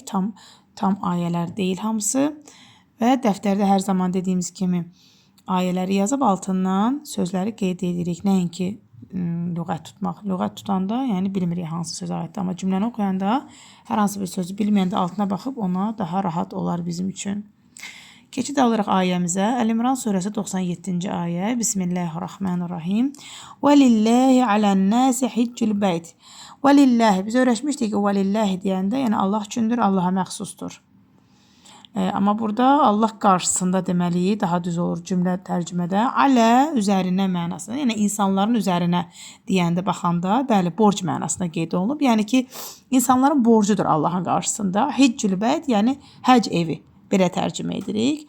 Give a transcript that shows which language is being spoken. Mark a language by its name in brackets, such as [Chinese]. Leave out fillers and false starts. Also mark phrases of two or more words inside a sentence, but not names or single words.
[Azerbaijani] Tam ayələr deyil hamısı. Və dəftərdə hər zaman dediyimiz kimi ayələri yazıb altından sözləri qeyd edirik. Nəinki lüğət tutmaq. Lüğət tutanda, yəni bilmirik hansı söz aiddir. Amma cümləni oxuyanda hər hansı bir sözü bilməyəndə altına baxıb ona daha rahat olar bizim üçün. Keçid alırıq ayəmizə. Əl-İmran surəsi 97-ci ayə. Bismillahirrahmanirrahim. [Arabic] وَلِلَّهِ عَلَى النَّاسِ حِجُّ الْبَيْتِ وَلِلَّهِ [Azerbaijani] Biz öyrəşmişdik ki, وَلِلَّهِ deyəndə, yəni Allah üçündür, Allaha məxsusdur. Amma burada Allah qarşısında deməliyik, daha düz olur cümlə tərcümədə. Alə üzərinə mənasında, yəni insanların üzərinə deyəndə baxanda, bəli, borc mənasında qeyd olunub. Yəni ki, insanların borcudur Allahın qarşısında. [Arabic] حج البيت, [Azerbaijani] yəni həc evi, belə tərcümə edirik.